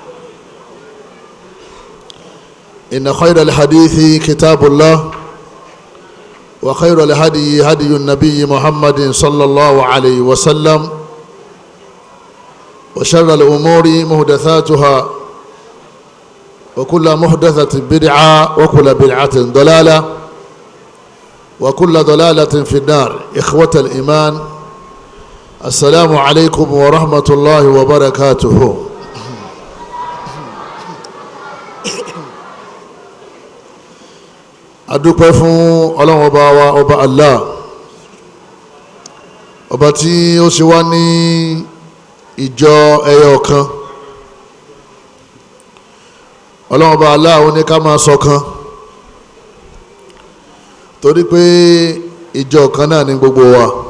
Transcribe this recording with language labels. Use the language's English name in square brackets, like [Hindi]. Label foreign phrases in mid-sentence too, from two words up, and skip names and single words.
[Arabic] إن خير الحديث كتاب الله، وخير الهدي هدي النبي محمد صلى الله عليه وسلم، وشر الأمور محدثاتها، وكل محدثة بدعة، وكل بدعة ضلالة، وكل ضلالة في النار. إخوة الإيمان، السلام عليكم ورحمة الله وبركاته. [Yoruba] adúpẹ́ fún Ọlọ́run ọba wa ọba Allah, ọba tí ó ṣe wá ní ìjọ ẹyọ kan. Ọlọ́run ọba Allah ó ní ká máa ṣọ̀kan torí pé ìjọ kan náà ní gbogbo wa.